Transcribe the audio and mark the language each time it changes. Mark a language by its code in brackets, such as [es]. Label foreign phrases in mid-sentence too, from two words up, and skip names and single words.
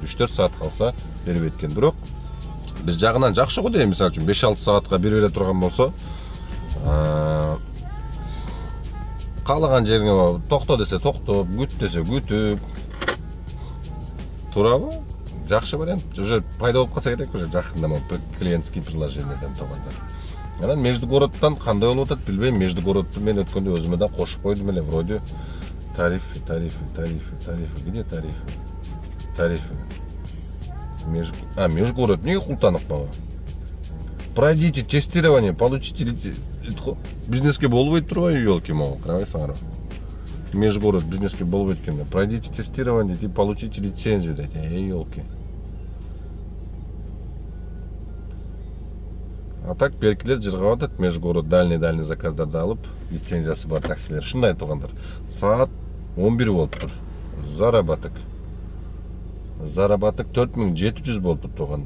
[ky] 3-4 саат калса бербейт экен. Бирок бир жагынан жакшы го дейм, мисалы үчүн 5-6 саатка бере турган болсо, каалаган жериңе токто десе токтоп, күт десе күтүп турабы? Жакшы вариант. Уже пайда болуп калса керек, уже жакында клиентский приложениеден тугандар. Анан междугородтан кандай болуп атат билбейм. Междугородду мен өткөндө өзүмө да кошуп койдум эле, [ru] вроде тарифы. Где тарифы? [ky] Межгород неге култанып калган? [ru] Пройдите тестирование, получите [ky] бизнеске болбойт турбайбы, ёлки-моу, карабайсыңарбы? Межгород бизнеске болбойт экен. [ru] Пройдите тестирование и получите лицензию дейт. Ёлки. [ky] А так белгилер жыргап атат, [ru] межгород дальний [ky] заказдарды алып, лицензиясы бар таксилер. Шундай тугандар. Саат 11 болуптур. Заработок 4700 болуптур тугандар.